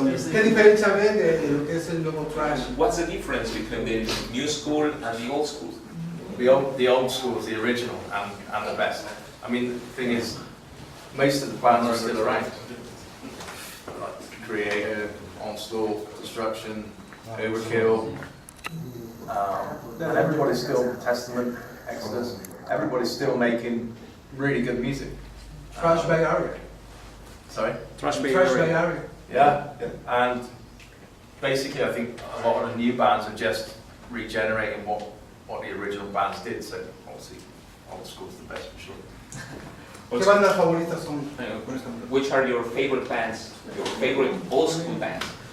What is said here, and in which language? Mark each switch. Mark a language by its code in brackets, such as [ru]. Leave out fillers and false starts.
[es] ¿Qué diferencia ven de lo que es el nuevo thrash? [en] What's the difference between the new school and the old school? The old school is the original and the best. I mean, the thing is, most of the bands are still around. Like Creator, Onslaught, Destruction, Overkill, and everybody's still Testament, Exodus. Everybody's still making really good music. Thrash Bay Area. Sorry? Thrash Bay Area. Yeah, and basically I think a lot of the new bands are just regenerating what the original bands did, so obviously old school's the best for sure. [es] ¿Qué bandas favoritas son, por ejemplo? [en] Which are your favorite bands, your favorite old school bands?